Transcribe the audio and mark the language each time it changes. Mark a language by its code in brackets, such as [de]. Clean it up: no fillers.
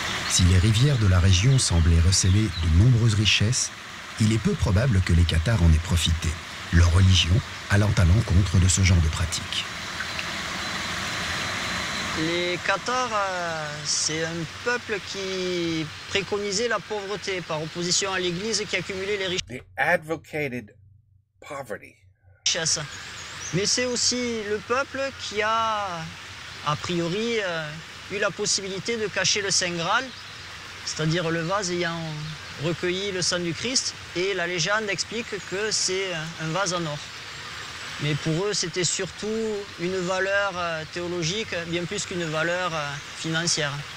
[fr] Si les rivières de la région semblaient receler de nombreuses richesses, il est peu probable que les Cathares en aient profité, leur religion allant à l'encontre de ce genre de pratique. Les Cathares, c'est un peuple qui préconisait la pauvreté par opposition à l'Église qui accumulait les richesses. [en] They advocated poverty. [fr] Mais c'est aussi le peuple qui a priori, eu la possibilité de cacher le Saint Graal, c'est-à-dire le vase ayant recueilli le sang du Christ, et la légende explique que c'est un vase en or. Mais pour eux, c'était surtout une valeur théologique, bien plus qu'une valeur financière.